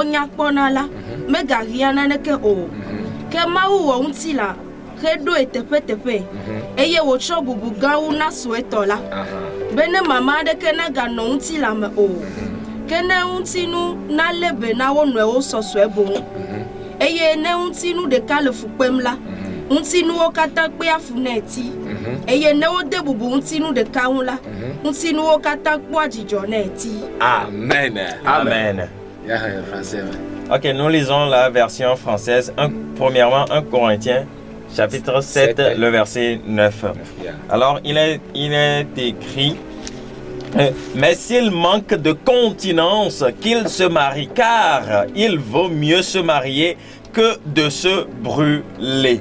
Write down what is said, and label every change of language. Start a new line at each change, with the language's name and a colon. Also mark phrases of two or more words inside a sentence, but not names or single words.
Ewe: nya kpɔna la megahiãna neke o ke Mawu wɔ ŋutilã heɖoe teƒeteƒe eye wòtsɔ bubu gãwo na suetɔ la be ne mama aɖeke naganɔ ŋutilã me o ke ne ŋutinu nalé be na wo nɔewo sɔsɔe boŋ eye ne ŋutinu ɖeka le fu kpem la ŋutinuwo katã kpe afu nɛ ti eye ne wode bubu ŋutinu ɖeka ŋu la ŋutinuwo katã kpɔa dzidzɔ nɛ ti.
French: Amen. Amen. Ok, nous lisons la version française. Premièrement, 1 Corinthiens chapitre 7, le verset 9. Alors, il est écrit, mais s'il manque de continence, qu'il se marie, car il vaut mieux se marier que de se brûler.